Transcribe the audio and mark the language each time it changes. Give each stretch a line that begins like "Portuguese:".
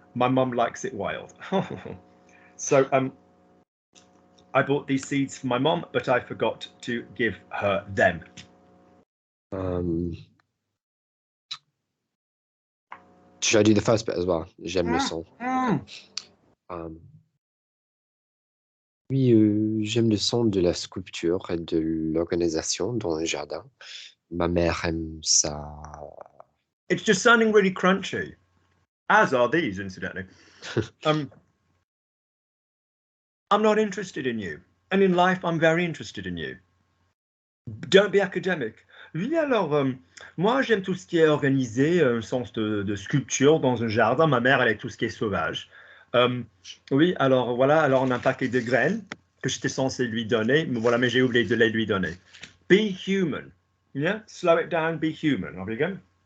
English: My mum likes it wild. So I bought these seeds for my mom, but I forgot to give her them. Should I do the first bit as well?
French: J'aime le son. Oui, j'aime le son de la sculpture et de l'organisation dans un jardin. Ma mère aime ça.
English: It's just sounding really crunchy, as are these, incidentally. I'm not interested in you. And in life, I'm very interested in you. Don't be academic.
French: Oui, alors, moi, j'aime tout ce qui est organisé, un sens de sculpture dans un jardin. Ma mère, elle aime tout ce qui est sauvage. Oui, alors, voilà, alors on a un paquet de graines que j'étais censé lui donner, mais voilà, mais j'ai oublié de les lui donner.
English: Be human. Yeah? Slow it down, be human. Are we going?